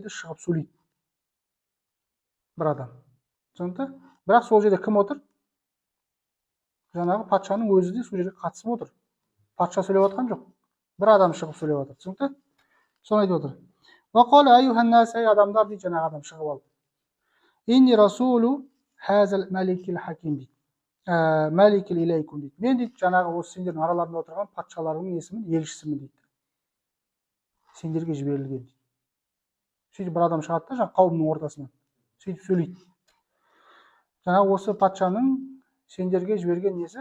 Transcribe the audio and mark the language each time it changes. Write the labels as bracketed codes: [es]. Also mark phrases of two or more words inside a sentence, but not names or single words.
[kk] Шығып сөйлейді. Бір адам. Түсінікті? Бірақ сол жерде кім отыр? Жаңағы патшаның өзі де сол жерге қатысып отыр. Патша сөйлеп отқан жоқ. Бір адам шығып сөйлеп отыр. Түсінікті? Соны айтып отыр. [ar] وقال أيها الناس, [kk] ей адамдар дейді, жаңағы адам шығып алып. [ar] إني رسول هذا الملك الحكيم дейді. الملك إليكم дейді. [kk] Мен дейді, жаңағы осы сендердің араларында отырған патшалардың есімін, елшісімін дейді. Сендерге жіберілген дейді. Сөйтіп бір адам шығады да, жаңағы қауымның ортасынан. Сөйтіп сөйлейді. Жаңағы осы патшаның сендерге жіберген несі?